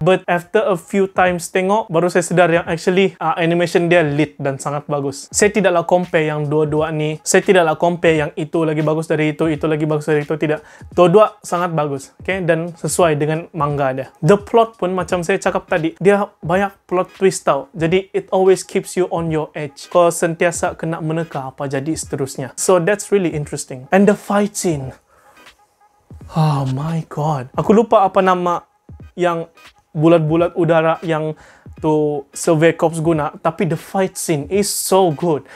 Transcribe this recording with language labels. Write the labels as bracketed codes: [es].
[en] But after a few times [ms] tengok, baru saya sedar yang actually animation dia lit dan sangat bagus. Saya tidaklah compare yang dua-dua ni. Saya tidaklah compare yang itu lagi bagus dari itu lagi bagus dari itu. Tidak. Dua-dua sangat bagus. Okay? Dan sesuai dengan manga dia. [en] The plot [ms] pun macam saya cakap tadi, dia banyak plot twist tau. Jadi, [en] it always keeps you on your edge. [ms] Kau sentiasa kena meneka apa jadi seterusnya. [en] So, that's really interesting. And the fight scene. Oh my god. [ms] Aku lupa apa nama yang bulat-bulat udara yang tu Survey Corps guna. Tapi [en] the fight scene is so good.